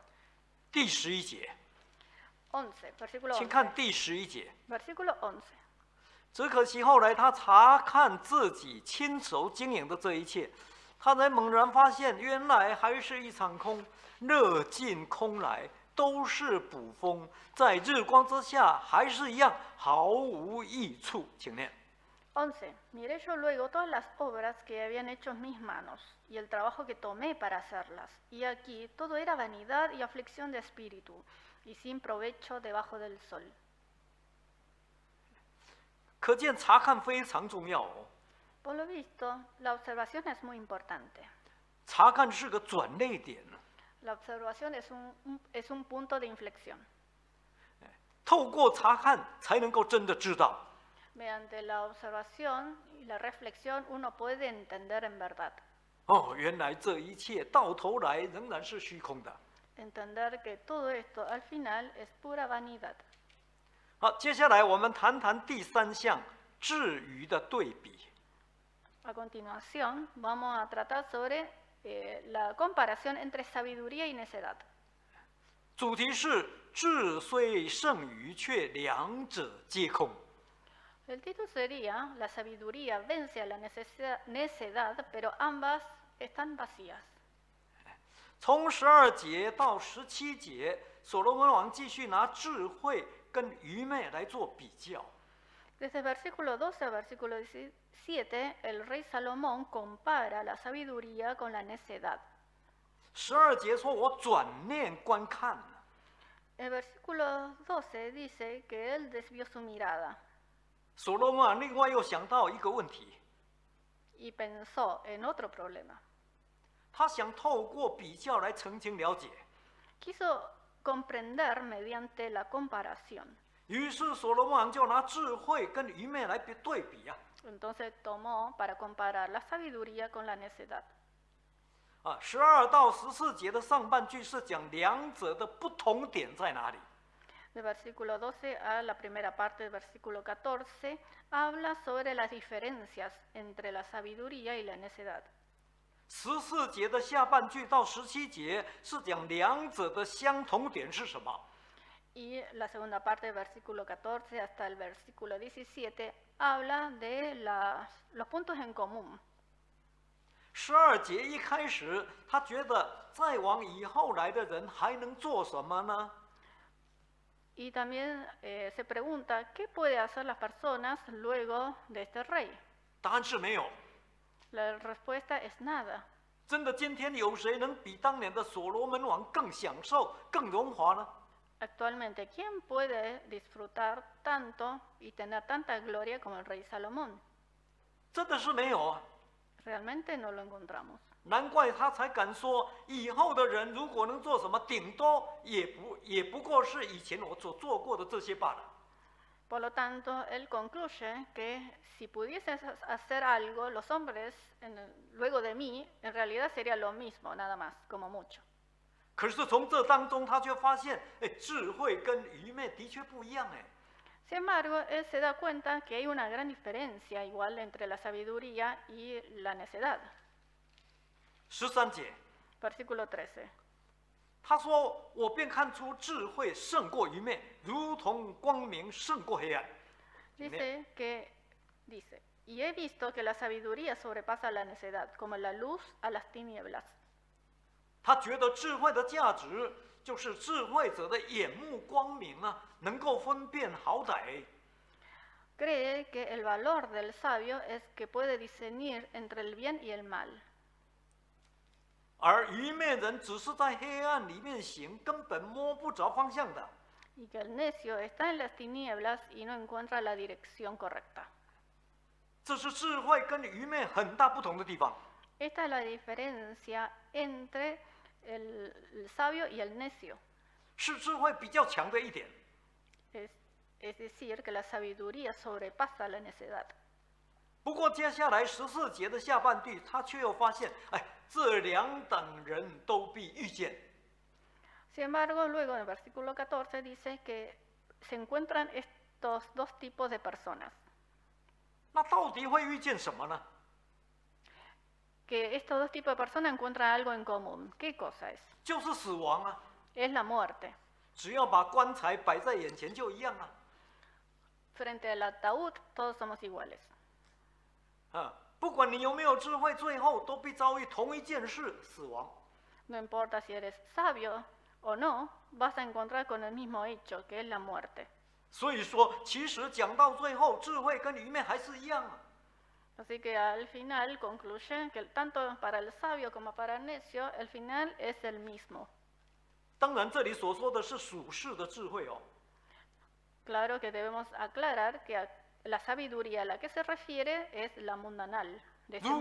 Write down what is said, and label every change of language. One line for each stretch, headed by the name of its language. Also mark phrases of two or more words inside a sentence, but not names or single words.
Chinese: 第11节，
Spanish: 11, versículo
Chinese: 请看 11. 第11节。
Spanish: Versículo 11.
Chinese: 只可惜后来他查看自己亲手经营的这一切，他才猛然发现，原来还是一场空，热尽空来，都是捕风，在日光之下还是一样毫无益处。请念。
Spanish: 11. Miré yo luego todas las obras que habían hecho mis manos y el trabajo que tomé para hacerlas. Y aquí todo era vanidad y aflicción de espíritu y sin provecho debajo del sol.
Chinese: 可见查看非常重要哦。
Spanish: Por lo visto, la observación es muy importante.
Chinese: 查看是个转捩点。
Spanish: La observación es un punto de inflexión.
Chinese: 透过查看才能够真的知道。
Spanish: Mediante la observación y la reflexión uno puede entender en verdad.
Chinese: 哦，原来这一切到头来仍然是虚空的。
Spanish: Entender que todo esto al final es pura vanidad.
Chinese: 好，接下来我们谈谈第3项智愚的对比。
Spanish: A continuación, vamos a tratar sobre la comparación entre sabiduría y necedad.
Chinese: 主题是智虽胜愚，却两者皆空。
Spanish: El título sería La sabiduría vence a la necedad, pero ambas están vacías.
Chinese: 从12节到17节，所罗门王继续拿智慧跟愚昧来做比较。
Spanish: Desde el versículo 12 al versículo 17, el rey Salomón compara la sabiduría con la necedad.
Chinese: 12 节说：“我转念观看。”
Spanish: El versículo 12 dice que él desvió su mirada
Chinese: 所罗门王另外又想到一个问题，
Spanish: y pensó en otro problema.
Chinese: 他想透过比较来澄清了解。
Spanish: Quiso comprender mediante la comparación.
Chinese: 于是所罗门王就拿智慧跟愚昧来对比啊。
Spanish: Entonces tomó para comparar la sabiduría con la necedad.
Chinese: 12 到14节的上半句是讲两者的不同点在哪里。
Spanish: Del versículo 12 a la primera parte del versículo 14 habla sobre las diferencias entre la sabiduría y la necedad.
Chinese: 14 节的下半句到17节是讲两者的相同点是什么。
Spanish: Y la segunda parte del versículo 14 hasta el versículo 17 habla de los puntos en común.
Chinese: 12 节一开始，他觉得再往以后来的人还能做什么呢？
Spanish: Y también se pregunta, ¿qué puede hacer las personas luego de este rey?
Chinese: 答案是没有。
Spanish: La respuesta es nada.
Chinese: 真的，今天有谁能比当年的所罗门王更享受、更荣华呢？
Spanish: Actualmente, ¿quién puede disfrutar tanto y tener tanta gloria como el rey Salomón?
Chinese: 真的是没有啊！
Spanish: Realmente no lo encontramos.
Chinese: 难怪他才敢说，以后的人如果能做什么，顶多也不过是以前我所做过的这些罢了。
Spanish: Por lo tanto, él concluye que si pudiesen hacer algo los hombres luego de mí, en realidad sería lo mismo, nada más, como mucho.
Chinese: 可是从这当中，他却发现，哎，智慧跟愚昧的确不一样，哎。
Spanish: Sin embargo, él se da cuenta que hay una gran diferencia igual entre la sabiduría y la necedad.
Chinese: 13 节，
Spanish: Versículo 13.
Chinese: 他说：“我便看出智慧胜过愚昧，如同光明胜过黑暗。”
Spanish: Dice, y he visto que la sabiduría sobrepasa la necedad, como la luz a las tinieblas.
Chinese: 他觉得智慧的价值就是智慧者的眼目光明啊，能够分辨好歹。
Spanish: Cree que el valor del sabio es que puede discernir entre el bien y el mal.
Chinese: 而愚昧人只是在黑暗里面行，根本摸不着方向的。
Spanish: Y que el necio está en las tinieblas y no encuentra la dirección correcta.
Chinese: 这是智慧跟愚昧很大不同的地方。
Spanish: Esta es la diferencia entre el sabio y el necio.
Chinese: 是智慧比较强的一点。
Spanish: Es decir, que la sabiduría sobrepasa la necedad.
Chinese: 不过接下来14节的下半句，他却又发现，哎，这两等人都必遇见。
Spanish: Sin embargo, luego en el versículo 14 dice que se encuentran estos dos tipos de personas.
Chinese: 那到底会遇见什么呢？
Spanish: Que estos dos tipos de personas encuentran algo en común. ¿Qué cosa es?
Chinese: 就是死亡啊！
Spanish: Es la muerte.
Chinese: 只要把棺材摆在眼前就一样啊！
Spanish: Frente al ataúd, todos somos iguales.
Chinese: 不管你有没有智慧，最后都必遭遇同一件事——死亡。
Spanish: No importa si eres sabio o no, vas a encontrar con el mismo hecho, que es la muerte.
Chinese: 所以说，其实讲到最后，智慧跟愚昧还是一样啊。
Spanish: Así que al final concluye que tanto para el sabio como para el necio, el final es el mismo.
Chinese: 当然，这里所说的是属世的智慧哦。
Spanish: Claro que debemos aclarar que la sabiduría a la que se refiere es la mundanal de este